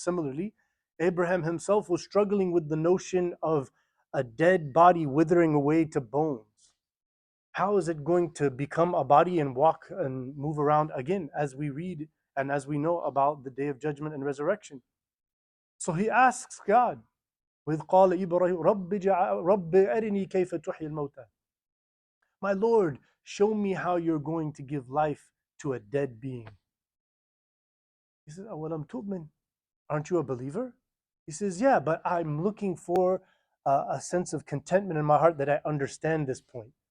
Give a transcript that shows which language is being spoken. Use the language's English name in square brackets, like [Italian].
[English] Similarly, Abraham himself was struggling with the notion of a dead body withering away to bones. How is it going to become a body and walk and move around again, as we read and as we know about the day of judgment and resurrection? So he asks God, [Arabic] وَإِذْ قَالَ إِبْرَاهِيمُ رَبِّ أَرِنِي كَيْفَ تُحْيِي الْمَوْتَى. [English] My Lord, show me how you're going to give life to a dead being. He says, [Arabic] أَوَلَمْ تُؤْمِنْ. [English] Aren't you a believer? He says, yeah, but I'm looking for a sense of contentment in my heart that I understand this point.